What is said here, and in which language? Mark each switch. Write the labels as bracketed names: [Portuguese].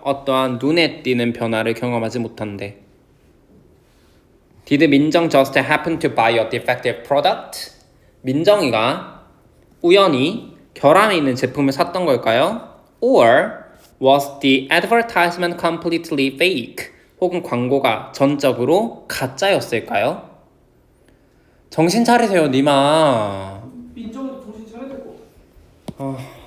[Korean] 어떠한 눈에 띄는 변화를 경험하지 못한대. [English] Did 민정 just happen to buy a defective product? [Korean] 민정이가 우연히 결함이 있는 제품을 샀던 걸까요? [English] Or was the advertisement completely fake? [Korean] 혹은 광고가 전적으로 가짜였을까요? 정신 차리세요, 니마. 민정이도 정신 차려야 될 것 같아.